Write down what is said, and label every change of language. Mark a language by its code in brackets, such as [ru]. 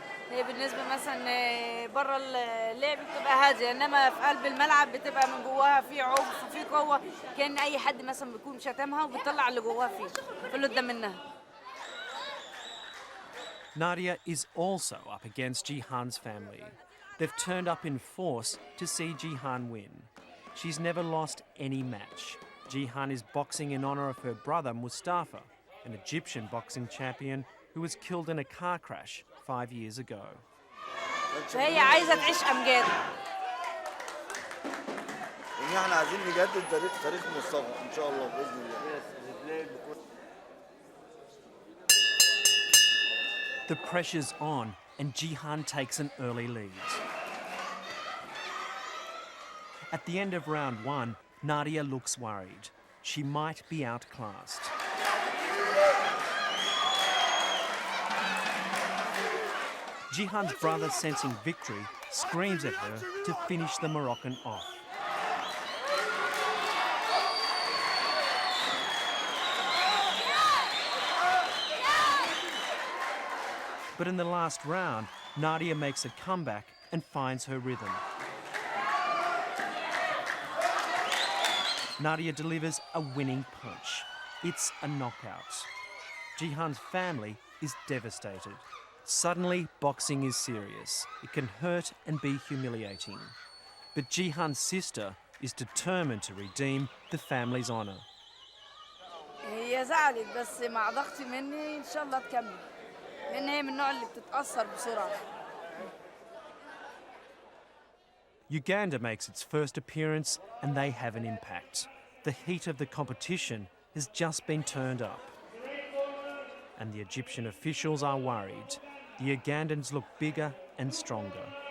[ar] هي بالنسبة مثلا برا اللعب بتبقى هادية، إنما في قلب الملعب بتبقى من جواها في عنف وفي قوة، كأن أي حد مثلا بيكون شتمها وبتطلع اللي جواها فيه في اللي قدام منها. [en] Nadia is also up against Jihan's family. They've turned up in force to see Jihan win. She's never lost any match. Jihan is boxing in honour of her brother Mustafa, an Egyptian boxing champion who was killed in a car crash 5 years ago. [ar] فهي عايزة تعيش أمجاد. احنا عايزين نجدد تاريخ مصطفى إن شاء الله بإذن الله. [en] The pressure's on and Jihan takes an early lead. At the end of round one, Nadia looks worried. She might be outclassed. Jihan's brother, sensing victory, screams at her to finish the Moroccan off. But in the last round, Nadia makes a comeback and finds her rhythm. Nadia delivers a winning punch. It's a knockout. Jihan's family is devastated. Suddenly, boxing is serious. It can hurt and be humiliating. But Jihan's sister is determined to redeem the family's honour. [ar] هي زعلت بس مع ضغط مني إن شاء الله تكمل، لأن هي من النوع اللي بتتأثر بسرعة. [en] Uganda makes its first appearance and they have an impact. The heat of the competition has just been turned up. And the Egyptian officials are worried. The Ugandans look bigger and stronger.